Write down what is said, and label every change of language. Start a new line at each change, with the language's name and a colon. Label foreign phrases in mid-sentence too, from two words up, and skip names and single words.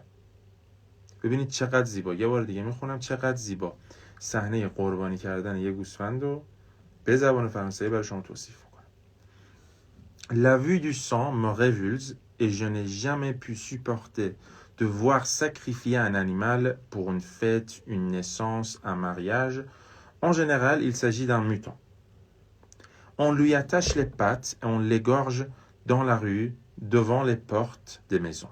Persian: ببینید چقدر زیبا. یه بار دیگه میخونم چقدر زیبا صحنه قربانی کردن یه گوسفند رو به زبان فرانسوی برای شما توصیف میکنم.
French: La vue du sang me révulse et je n'ai jamais pu supporter de voir sacrifier un animal pour une fête, une naissance, un mariage. En général, il s'agit d'un mouton. On lui attache les pattes et on l'égorge dans la rue, devant les portes des maisons.